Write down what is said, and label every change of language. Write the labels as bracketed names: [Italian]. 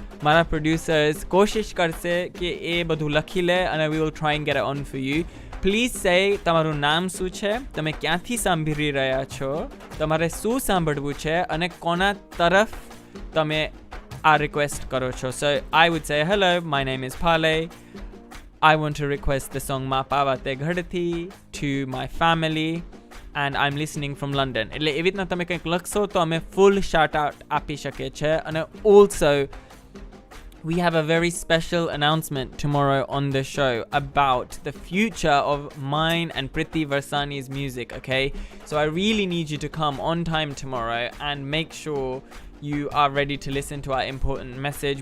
[Gujarati] મારા પ્રોડ્યુસર્સ કોશિશ કરશે કે એ બધું લખી લે અને [English] we will try and get it on for you. Please say [Gujarati] તમારું નામ શું છે, તમે ક્યાંથી સાંભળી રહ્યા છો, તમારે શું સાંભળવું છે અને કોના તરફ તમે આ request કરો છો. [English] So I would say, hello, my name is Pale. I want to request the song Ma Pavate Ghadati to my family and I'm listening from London. [Gujarati] એટલે એવી રીતના તમે કંઈક લખશો તો અમે full shout out આપી શકીએ છે. [English] અને also we have a very special announcement tomorrow on the show about the future of mine and Priti Varsani's music, okay? So I really need you to come on time tomorrow and make sure you are ready to listen to our important message.